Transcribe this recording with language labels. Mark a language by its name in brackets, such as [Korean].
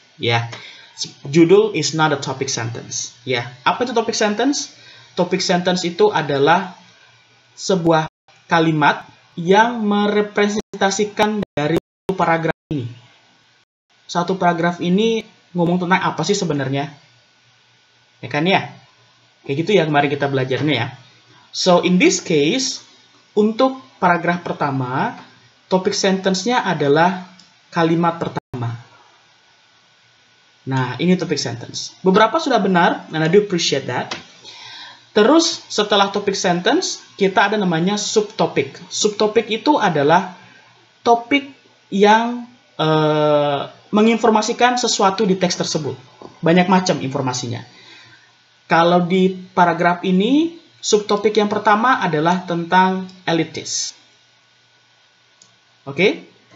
[Indonesian] Ya, judul [English] is not a topic sentence. [Indonesian] Ya, apa itu topic sentence? Topic sentence itu adalah sebuah kalimat yang merepresentasikan dari paragraf ini. Satu paragraf ini ngomong tentang apa sih sebenarnya? Ya kan ya? Kayak gitu ya kemarin kita belajarnya ya. [English] So, in this case, [Indonesian] untuk paragraf pertama, topik sentence-nya adalah kalimat pertama. Nah, ini topik sentence. Beberapa sudah benar, [English] and I do appreciate that. [Indonesian] Terus, setelah topik sentence, kita ada namanya subtopik. Subtopik itu adalah topik yang menginformasikan sesuatu di teks tersebut. Banyak macam informasinya. Kalau di paragraf ini, subtopik yang pertama adalah tentang elitis. Oke?